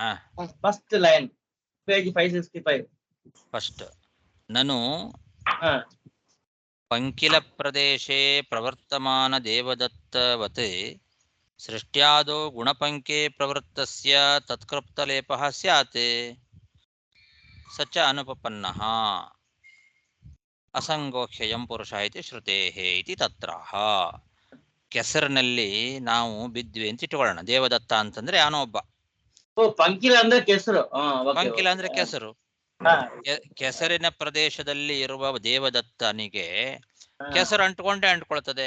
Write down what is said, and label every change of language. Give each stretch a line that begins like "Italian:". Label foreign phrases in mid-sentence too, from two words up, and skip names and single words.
English: first line, page 565.
Kannada: ಫಸ್ಟ್ ನನು ಹಾ
Sanskrit: ಪಂಕಿಲ ಪ್ರದೇಶೇ ಪ್ರವರ್ತಮಾನ ದೇವದತ್ತವತ್ ಸೃಷ್ಟ್ಯಾದೋ ಗುಣಪಂಕೆ ಪ್ರವೃತ್ತಸ್ಯ ತತ್ಕೃಪ್ತಲೇಪಃ ಸ್ಯಾತ್ ಸ ಚ ಅನುಪಪನ್ನಃ ಅಸಂಗೋಖ್ಯಯಂ ಪುರುಷ ಇತಿ ಶ್ರುತೇಃ ಇತಿ ತತ್ರಾಹ.
Kannada: ಕೆಸರಿನಲ್ಲಿ ನಾವು ಬಿದ್ವಿ ಅಂತ ಇಟ್ಕೊಳ್ಳೋಣ. ದೇವದತ್ತ ಅಂತಂದ್ರೆ ಯಾವನೋ ಒಬ್ಬ. ಓ, ಪಂಕಿಲ ಅಂದ್ರೆ ಕೆಸರು. ಪಂಕಿಲ ಅಂದ್ರೆ ಕೆಸರು. ಕೆಸರಿನ ಪ್ರದೇಶದಲ್ಲಿ ಇರುವ ದೇವದತ್ತನಿಗೆ ಕೆಸರು ಅಂಟ್ಕೊಂಡೇ ಅಂಟ್ಕೊಳ್ತದೆ.